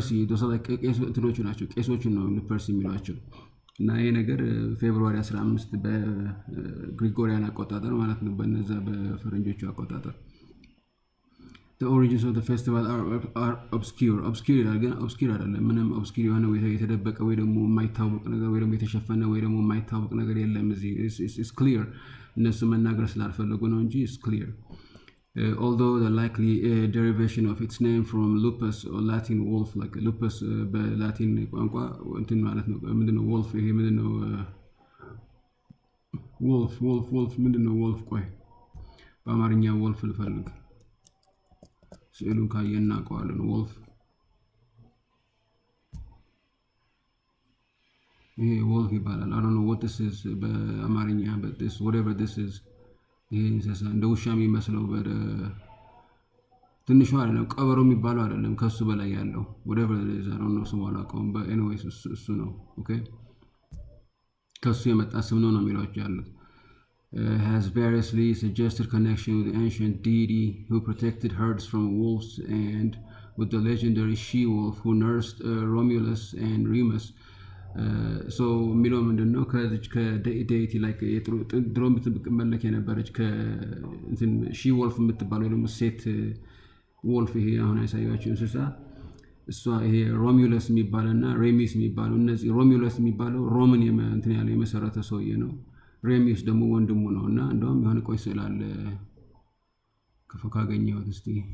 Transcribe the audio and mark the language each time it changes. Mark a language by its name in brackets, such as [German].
[Amharic] those are like ቄሶቹ ነው ሉፐርሲ የሚሏቸው። እና ይሄ ነገር ፌብሩዋሪ 15 በግሪጎሪያን አቆጣጠር ማለት ነው፣ በነዛ በፈረንጆቹ አቆጣጠር። [English] The origins of the festival are obscure [Amharic] ይላል፣ ግን obscure አይደለም። ምንም obscure የሆነ ወይ የተደበቀ ወይ ደግሞ የማይታወቅ ነገር ወይ ደግሞ የተሸፈነ ወይ ደግሞ የማይታወቅ ነገር የለም እዚህ። [English] It's clear [Amharic] እነሱ መናገር ስላልፈለጉ ነው እንጂ [English] it's clear. Although the likely derivation of its name from lupus or Latin wolf, like lupus [Amharic] በላቲን ቋንቋ እንትን ማለት ነው። ምንድነው [English] wolf? [Amharic] ይሄ ምንድነው wolf ምንድነው wolf? ቆይ በአማርኛ wolf ልፈልግ። ስዕሉን ካየን እናውቀዋለን። wolf ይሄ wolf ይባላል። [English] I don't know what this is [Amharic] በአማርኛ, [English] but this whatever this is [Amharic] ይሄ እንስሳ እንደ ውሻ የሚመስለው ትንሹ አይደለም፣ ቀበሮ የሚባለው አይደለም፣ ከሱ በላይ ያለው [English] whatever it is I don't know [Amharic] ስሙ አላውቀውም። [English] but anyways እሱ ነው። okay [Amharic] ከሱ የመጣ ስም ነው የሚሏቸው ያሉት። [English] Has variously suggested connection with the ancient deity who protected herds from wolves and with the legendary she-wolf who nursed Romulus and Remus. [Amharic] So የሚለው ምንድነው ከዴይቲ like ድሮ የምትመለክ የነበረች ከእንትን she-wolf የምትባለው ደግሞ ሴት wolf፣ ይሄ አሁን ያሳያችሁ እንስሳ እሷ ይሄ ሮሙለስ የሚባልና ሬሚስ የሚባለው፣ እነዚህ ሮሙለስ የሚባለው ሮምን እንትን ያለው የመሰረተ ሰውዬ ነው። ሬሚስ ደግሞ ወንድሙ ነው። እና እንደውም የሆነ ቆይ ስላለ ካገኘሁት እስቲ